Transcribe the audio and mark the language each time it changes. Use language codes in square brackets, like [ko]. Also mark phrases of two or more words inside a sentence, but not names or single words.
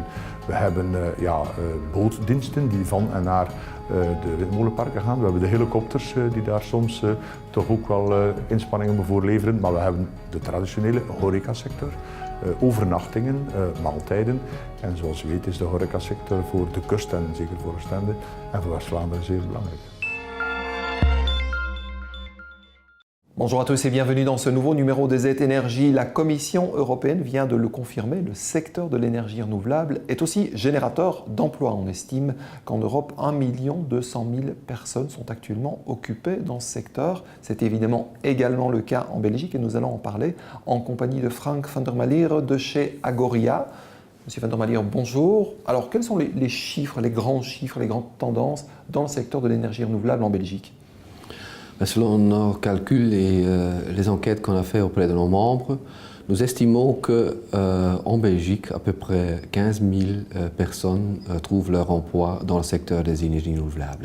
[nl] We hebben bootdiensten die van en naar de windmolenparken gaan. We hebben de helikopters die daar soms toch ook wel inspanningen voor leveren. Maar we hebben de traditionele horecasector, overnachtingen, maaltijden. En zoals u weet is de horecasector voor de kust en zeker voor Oostende en voor West-Vlaanderen zeer belangrijk. [fr] Bonjour à tous et bienvenue dans ce nouveau numéro de Z Énergie. La Commission européenne vient de le confirmer, le secteur de l'énergie renouvelable est aussi générateur d'emplois. On estime qu'en Europe, 1 200 000 personnes sont actuellement occupées dans ce secteur. C'est évidemment également le cas en Belgique et nous allons en parler en compagnie de Frank van der Maliere de chez Agoria. Monsieur van der Maliere, bonjour. Alors quels sont les chiffres, les grandes tendances dans le secteur de l'énergie renouvelable en Belgique ? Selon nos calculs et les enquêtes qu'on a fait auprès de nos membres, nous estimons qu'en Belgique, à peu près 15 000 personnes trouvent leur emploi dans le secteur des énergies renouvelables.